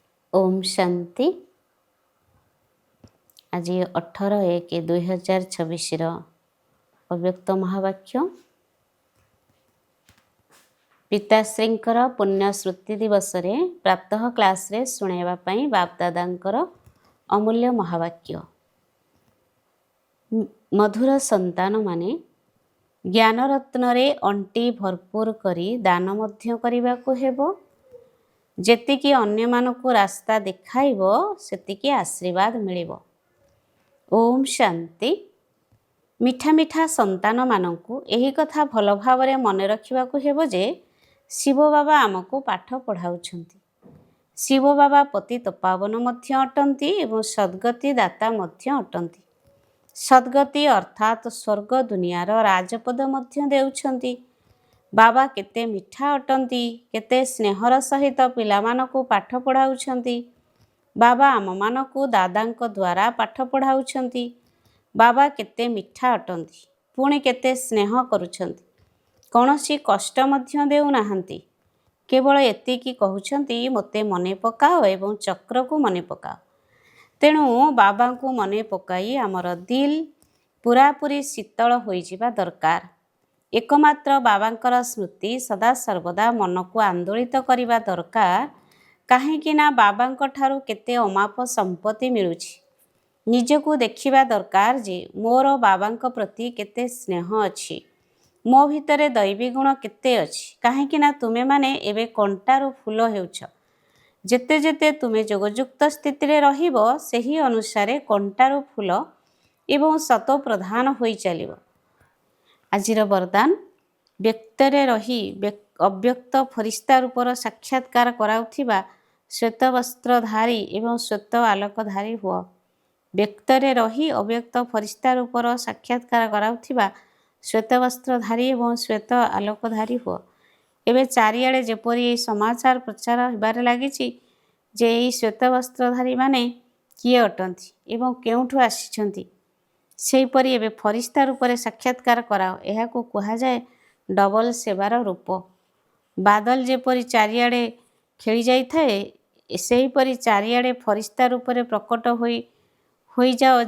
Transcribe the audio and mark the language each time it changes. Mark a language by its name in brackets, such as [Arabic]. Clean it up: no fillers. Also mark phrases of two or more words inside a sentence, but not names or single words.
[Odia] ଓମ ଶାନ୍ତି। ଆଜି 18/1/2026 ଅବ୍ୟକ୍ତ ମହାବାକ୍ୟ ପିତାଶ୍ରୀଙ୍କର ପୁଣ୍ୟ ସ୍ମୃତି ଦିବସ ରେ ପ୍ରାତଃ କ୍ଲାସ ରେ ଶୁଣାଇବା ପାଇଁ ବାପଦାଦାଙ୍କର ଅମୂଲ୍ୟ ମହାବାକ୍ୟ। ମଧୁର ସନ୍ତାନ ମାନେ ଜ୍ଞାନ ରତ୍ନ ରେ ଅଣ୍ଟି ଭରପୂର କରି ଦାନ ମଧ୍ୟ କରିବା କୁ ହେବ। ଯେତିକି ଅନ୍ୟ ମାନଙ୍କୁ ରାସ୍ତା ଦେଖାଇବ ସେତିକି ଆଶୀର୍ବାଦ ମିଳିବ। ଓମ ଶାନ୍ତି। ମିଠା ମିଠା ସନ୍ତାନ ମାନଙ୍କୁ ଏହି କଥା ଭଲ ଭାବରେ ମନେ ରଖିବାକୁ ହେବ ଯେ ଶିବ ବାବା ଆମକୁ ପାଠ ପଢ଼ାଉଛନ୍ତି। ଶିବ ବାବା ପତିତ ପାବନ ମଧ୍ୟ ଅଟନ୍ତି ଏବଂ ସଦ୍ଗତି ଦାତା ମଧ୍ୟ ଅଟନ୍ତି। ସଦ୍ଗତି ଅର୍ଥାତ ସ୍ୱର୍ଗ ଦୁନିଆର ରାଜପଦ ମଧ୍ୟ ଦେଉଛନ୍ତି। ବାବା କେତେ ମିଠା ଅଟନ୍ତି, କେତେ ସ୍ନେହର ସହିତ ପିଲାମାନଙ୍କୁ ପାଠ ପଢ଼ାଉଛନ୍ତି। ବାବା ଆମ ମାନଙ୍କୁ ଦାଦାଙ୍କ ଦ୍ୱାରା ପାଠ ପଢ଼ାଉଛନ୍ତି। ବାବା କେତେ ମିଠା ଅଟନ୍ତି, ପୁଣି କେତେ ସ୍ନେହ କରୁଛନ୍ତି, କୌଣସି କଷ୍ଟ ମଧ୍ୟ ଦେଉ ନାହାନ୍ତି। କେବଳ ଏତିକି କହଉଛନ୍ତି ମୋତେ ମନେ ପକାଅ ଏବଂ ଚକ୍ର କୁ ମନେ ପକାଅ। ତେଣୁ ବାବା କୁ ମନେ ପକାଇ ଆମର ଦିଲ ପୂରାପୂରି ଶୀତଳ ହୋଇ ଯିବା ଦରକାର। ଏକମାତ୍ର ବାବାଙ୍କର ସ୍ମୃତି ସଦା ସର୍ବଦା ମନ କୁ ଆନ୍ଦୋଳିତ କରିବା ଦରକାର। କାହିଁକି ନା ବାବାଙ୍କ ଠାରୁ କେତେ ଅମାପ ସମ୍ପତ୍ତି ମିଳୁଛି। ନିଜକୁ ଦେଖିବା ଦରକାର ଯେ ମୋର ବାବାଙ୍କ ପ୍ରତି କେତେ ସ୍ନେହ ଅଛି, ମୋ ଭିତରେ ଦୈବୀ ଗୁଣ କେତେ ଅଛି। କାହିଁକି ନା ତୁମେ ମାନେ ଏବେ କଣ୍ଟାରୁ ଫୁଲ ହେଉଛ। ଯେତେ ଯେତେ ତୁମେ ଯୋଗଯୁକ୍ତ ସ୍ଥିତି ରେ ରହିବ ସେହି ଅନୁସାରେ କଣ୍ଟାରୁ ଫୁଲ ଏବଂ ସତୋ ପ୍ରଧାନ ହୋଇ ଚାଲିବ। ଆଜିର ବରଦାନ ବ୍ୟକ୍ତରେ ରହି ଅବ୍ୟକ୍ତ ଫରିସ୍ତା ରୂପର ସାକ୍ଷାତ୍କାର କରାଉଥିବା ଶ୍ୱେତ ବସ୍ତ୍ରଧାରୀ ଏବଂ ଶ୍ୱେତ ଆଲୋକଧାରୀ ହୁଅ। ବ୍ୟକ୍ତରେ ରହି ଅବ୍ୟକ୍ତ ଫରିସ୍ତା ରୂପର ସାକ୍ଷାତ୍କାର କରାଉଥିବା ଶ୍ୱେତ ବସ୍ତ୍ରଧାରୀ ଏବଂ ଶ୍ୱେତ ଆଲୋକଧାରୀ ହୁଅ। ଏବଂ ଚାରିଆଡ଼େ ଯେପରି ସମାଚାର ପ୍ରଚାର ହେବାରେ ଲାଗିଛି ଯେ ଏହି ଶ୍ୱେତ ବସ୍ତ୍ରଧାରୀ ମାନେ କିଏ ଅଟନ୍ତି ଏବଂ କେଉଁଠୁ ଆସିଛନ୍ତି, ସେହିପରି ଏବେ ଫରିସ୍ତା ରୂପରେ ସାକ୍ଷାତ୍କାର କରାଅ। ଏହାକୁ କୁହା ଯାଏ ଡବଲ ସେବାର ରୂପ। ବାଦଲ ଯେପରି ଚାରିଆଡ଼େ ଖେଳି ଯାଇ ଥାଏ, ସେହିପରି ଚାରିଆଡ଼େ ଫରିସ୍ତା ରୂପରେ ପ୍ରକଟ ହୋଇ ଯାଅ।